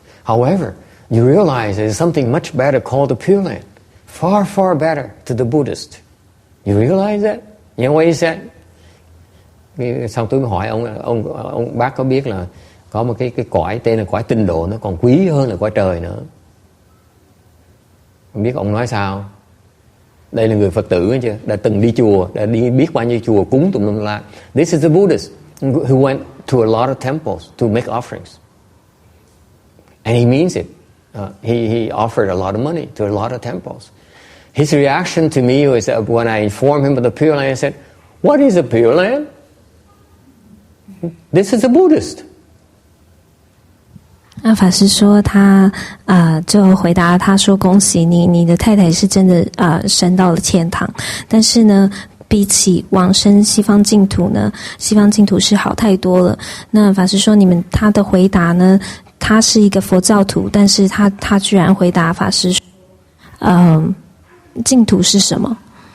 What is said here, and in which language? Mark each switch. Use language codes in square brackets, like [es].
[en] However, you realize there's something much better called the Pureland. Far, far better to the Buddhist. You realize that? You know what he said? [vi] Xong tôi mới hỏi ông bác có biết là có một cái cõi tên là cõi tịnh độ, nó còn quý hơn là cõi trời nữa. Không biết ông nói sao? Đây là người Phật tử chưa, đã từng đi chùa, đã đi biết bao nhiêu chùa cúng tùm lum la. [en] This is a Buddhist who went to a lot of temples to make offerings, and he means it. He offered a lot of money to a lot of temples. His reaction to me was that when I informed him of the Pure Land, I said, "What is a Pure Land? This is a Buddhist." [zh] 那法师说他就回答他说：“恭喜你，你的太太是真的升到了天堂。但是呢，比起往生西方净土呢，西方净土是好太多了。” 那法师说他的回答呢，他是一个佛教徒，但是他居然回答法师说：“净土是什么？”